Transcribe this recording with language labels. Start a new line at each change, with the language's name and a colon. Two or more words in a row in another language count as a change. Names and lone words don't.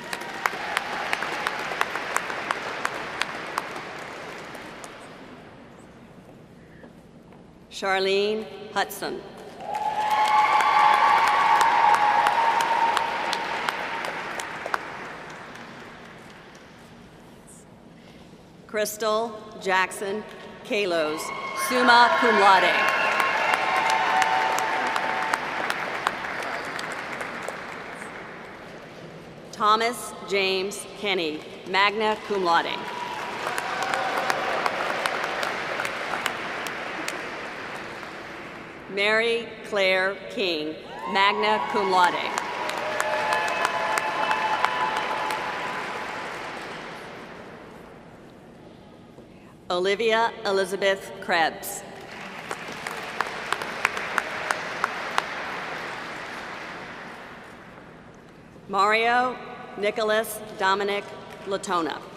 English: Charlene Hudson. Crystal Jackson Kalos,
Latin: summa cum laude.
English: Thomas James Kenny,
Latin: magna cum laude.
English: Mary Claire King,
Latin: magna cum laude.
English: Olivia Elizabeth Krebs. Mario Nicholas Dominic Latona.